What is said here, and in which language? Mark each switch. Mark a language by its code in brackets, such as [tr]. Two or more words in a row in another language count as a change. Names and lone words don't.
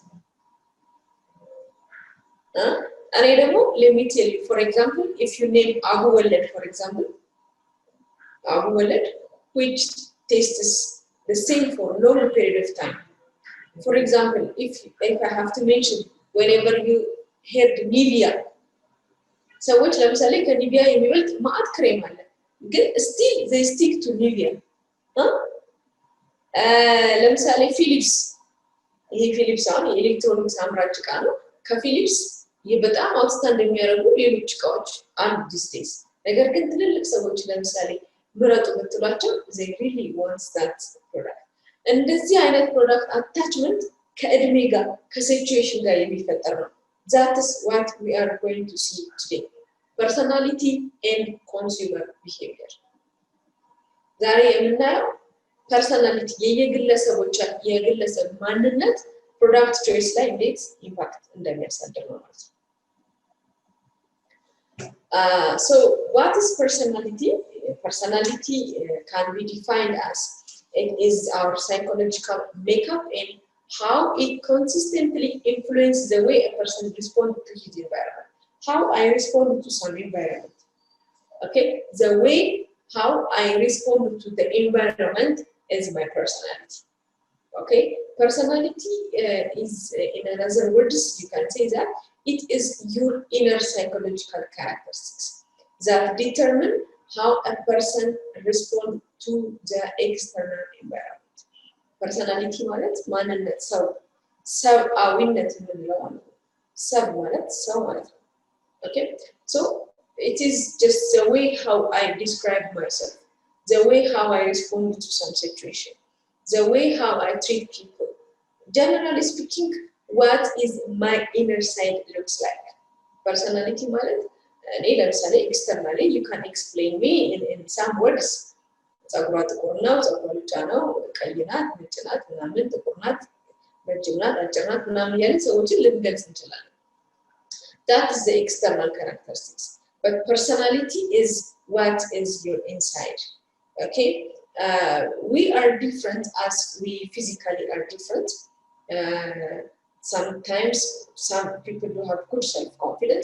[en] And I don't know, let me tell you, for example, if you name Abu Walid, for example, Abu Walid, which tastes the same for a long period of time. For example, if I have to mention, whenever you heard Nivea, so which [am] ለምሳሌ ከኒቪያ የሚበልጥ ማአት ክሬም አለ ግን [en] still they stick to Nivea. [am] ለምሳሌ ፊሊፕስ ይሄ ፊሊፕስ አሁን የኤሌክትሮኒክስ አምራች ዕቃ ነው ከፊሊፕስ በጣም አውትስታንድ የሚያደርጉ ሌሎች ዕቃዎች አሉ ዲስቴስ ነገር ግን ትልልቅ ሰዎች ለምሳሌ ምረጡ ብትሏቸው [en] they really want that product. [am] እንደዚህ አይነት [en] product attachment [am] ከእድሜ ጋር ከሲቹዌሽን ጋር የሚፈጠር ነው. [en] that is what we are going to see today. personality and consumer behavior. [am] ዛሬ የምናየው personality የግለሰብ ማንነት [en] product choice [am] ላይ እንዴት ኢምፓክት እንደሚያሳድር ነው ማለት ነው. [en] So what is personality? Personality can be defined as it is our psychological makeup and how it consistently influences the way a person responds to his environment. How I respond to some environment. Okay, the way how I respond to the environment is my personality. Okay, personality is in other words you can say that it is your inner psychological characteristics that determine how a person responds to the external environment. Personality [am] ማለት ማንነት ሰብአዊነት የምንለው ነው። ሰብ ማለት ሰው ማለት ነው። [en] Okay, so it is just the way how I describe myself, the way how I respond to some situation, the way how I treat people. Generally speaking, what is my inner side looks like. Personality [am] ማለት እኔ ለምሳሌ [en] externally you can explain me in some words. [am] ጸጉሯ ጥቁር ነው፣ ጸጉሯ ብጫ ነው፣ ቀይ ናት፣ ነጭ ናት፣ ምናምን ጥቁር ናት፣ ረጅም ናት፣ አጭር ናት ምናምን እያልን ሰዎችን ልንገልጽ እንችላለን። [en] That is the external characteristics. But personality is what is your inside. Okay? We are different as we physically are different. Sometimes some people do have good self-confidence.